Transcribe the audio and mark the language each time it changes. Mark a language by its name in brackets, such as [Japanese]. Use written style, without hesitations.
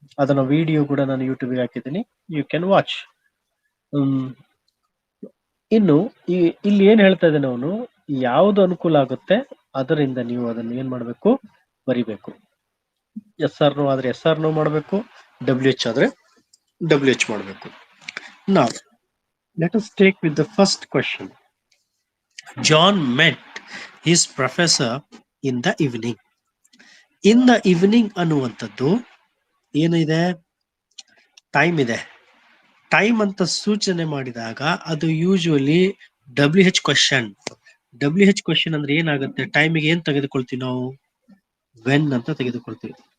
[Kannada] ಅದನ್ನ ವಿಡಿಯೋ ಕೂಡ ನಾನು ಯೂಟ್ಯೂಬ್ಗೆ ಹಾಕಿದ್ದೀನಿ, [English] You can watch. [Kannada] ಇನ್ನು ಇಲ್ಲಿ ಏನ್ ಹೇಳ್ತಾ ಇದ್ದಾನೆ ಅವನು, ಯಾವುದು ಅನುಕೂಲ ಆಗುತ್ತೆ ಅದರಿಂದ ನೀವು ಅದನ್ನು ಏನ್ ಮಾಡಬೇಕು, ಬರಿಬೇಕು. ಎಸ್ ಆರ್ ನೋ ಆದ್ರೆ ಎಸ್ ಆರ್ ನೋ ಮಾಡಬೇಕು, WH ಆದ್ರೆ WH ಮಾಡಬೇಕು. [English] Now let us take with the first question. John met his professor in the evening. In the evening [Kannada] ಅನ್ನುವಂಥದ್ದು ಏನಿದೆ, ಟೈಮ್ ಇದೆ. ಟೈಮ್ ಅಂತ ಸೂಚನೆ ಮಾಡಿದಾಗ ಅದು usually WH question. WH question ಅಂದ್ರೆ ಏನಾಗುತ್ತೆ, ಟೈಮಿಗೆ ಏನ್ ತೆಗೆದುಕೊಳ್ತೀವಿ ನಾವು, ವೆನ್ ಅಂತ ತೆಗೆದುಕೊಳ್ತೀವಿ.